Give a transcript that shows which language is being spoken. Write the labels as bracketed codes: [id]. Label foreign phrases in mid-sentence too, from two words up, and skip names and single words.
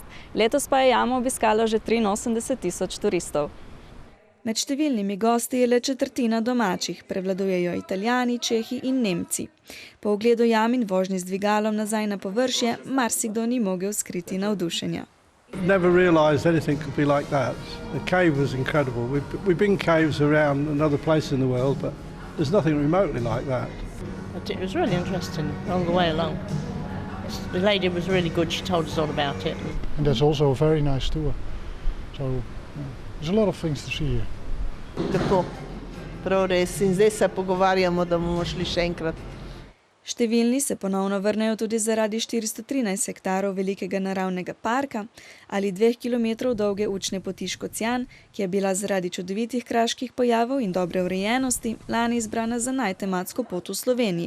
[sl] Letos pa je jamo obiskalo že 83.000 turistov. Med številnimi gosti je le četrtina domačih, prevladujejo Italijani, Čehi in Nemci. Po ogledu jam in vožnji z dvigalom nazaj na površje, marsikdo ni mogel skriti navdušenja. [en] Never realized anything could be like that. The cave was incredible. We've been caves around another place in the world, but there's nothing remotely like that. It was really interesting all the way along. The lady was really good. She told us all about it. And that's also a very nice tour. So there's a lot of things to see here. [sl] Tako, prav res. In zdaj se pogovarjamo, da bomo šli še enkrat. Številni se ponovno vrnejo tudi zaradi 413 hektarov velikega naravnega parka ali 2 kilometrov dolge učne poti Škocjan, ki je bila zaradi čudovitih kraških pojavov in dobre urejenosti lani izbrana za najtematsko pot v Sloveniji.